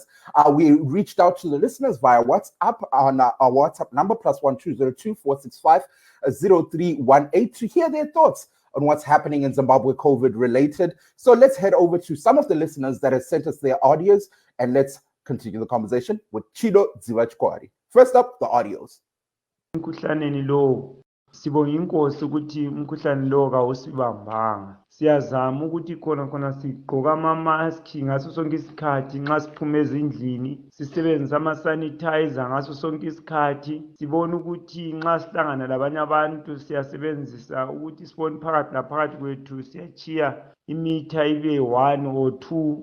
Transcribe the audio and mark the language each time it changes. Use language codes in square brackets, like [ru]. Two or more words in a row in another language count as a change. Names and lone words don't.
[en] We reached out to the listeners via WhatsApp on our WhatsApp number +1202465 0318 to hear their thoughts on what's happening in Zimbabwe COVID related. So let's head over to some of the listeners that have sent us their audios and let's continue the conversation with Chido Ziwachkwari. First up, the audios. [nd] Sibonga inkosi ukuthi umkhuhlane lo kawusibambanga. Siyazama ukuthi khona sigqoka ama-mask ngaso sonke isikhathi nxa siphume ezindlini, sisebenzisa ama-sanitizer ngaso sonke isikhathi. Sibona ukuthi nxa sihlangana labanye abantu siyasebenzisa ukuthi sibone phakathi laphakathi kwethu siyachiya imitha ibe 1 or 2.